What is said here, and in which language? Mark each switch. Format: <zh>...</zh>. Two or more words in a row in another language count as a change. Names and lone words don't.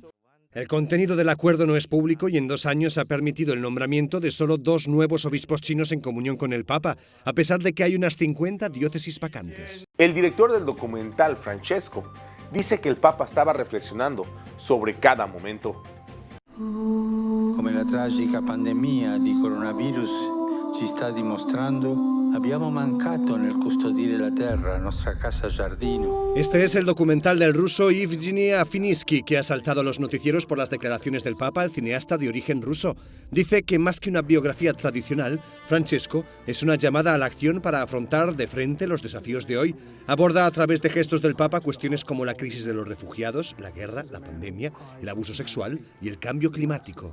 <es>El contenido del acuerdo no es público y en 2 años ha permitido el nombramiento de solo 2 nuevos obispos chinos en comunión con el Papa, a pesar de que hay unas 50 diócesis vacantes. El director del documental, Francesco, dice que el Papa estaba reflexionando sobre cada momento.</es> <it>Come la tragica pandemia di coronavirus ci sta dimostrando, abbiamo mancato nel custodire la terra, nostra casa giardino.</it> <es>Este es el documental del ruso Eugenia Finieski, que ha saltado a los noticieros por las declaraciones del Papa al cineasta de origen ruso. Dice que más que una biografía tradicional, Francesco es una llamada a la acción para afrontar de frente los desafíos de hoy. Aborda a través de gestos del Papa cuestiones como la crisis de los refugiados, la guerra, la pandemia, el abuso sexual y el cambio climático.</es>